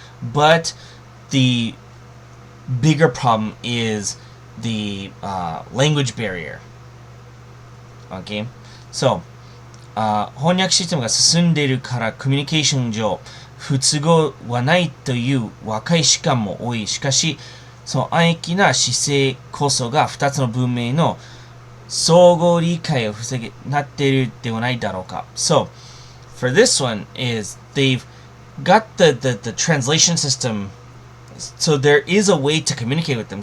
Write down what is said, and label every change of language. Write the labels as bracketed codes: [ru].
[en] But the bigger problem is the language barrier. Okay, so [ja] 翻訳システムが進んでいるからコミュニケーション上不都合はないという若い士官も多い。しかしその安易な姿勢こそが2つの文明の相互理解を防げなっているではないだろうか。 [en] So for this one is they've got the translation system, so there is a way to communicate with them.